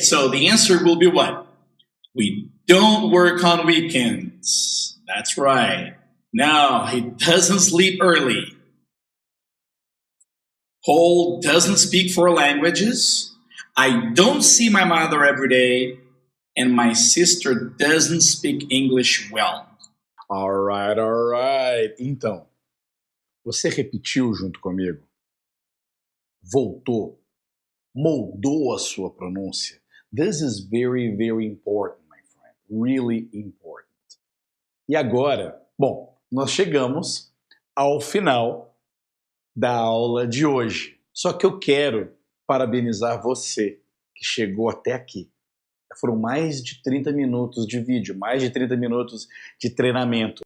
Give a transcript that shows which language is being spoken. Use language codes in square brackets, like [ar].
[en] So the answer will be what? We don't work on weekends. That's right. No, he doesn't sleep early. Paul doesn't speak 4 languages. I don't see my mother every day. And my sister doesn't speak English well. All right. [pt] Então, você repetiu junto comigo? Voltou? Moldou a sua pronúncia? [en] This is very, very important, my friend. Really important. [pt] E agora, bom, nós chegamos ao final da aula de hoje. Só que eu quero parabenizar você que chegou até aqui. Foram mais de 30 minutos de vídeo, mais de 30 minutos de treinamento.